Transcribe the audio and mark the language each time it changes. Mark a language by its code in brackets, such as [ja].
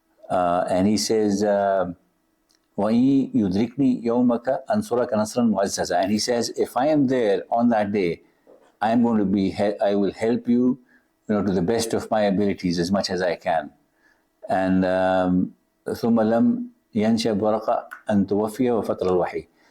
[en] And he says, [ar] وَإِن يُدْرِكْنِي يَوْمَكَ أَنْصُرَكَ نَصْرًا مُعَزَّزًا. [en] And he says, if I am there on that day, I will help you, to the best of my abilities as much as I can. And [ar] ثُمَّ لَمْ يَنْشَبْ وَرَقَ أَنْ تُوَفِّيَ وَفَطْرَ الْوَحِيِّ.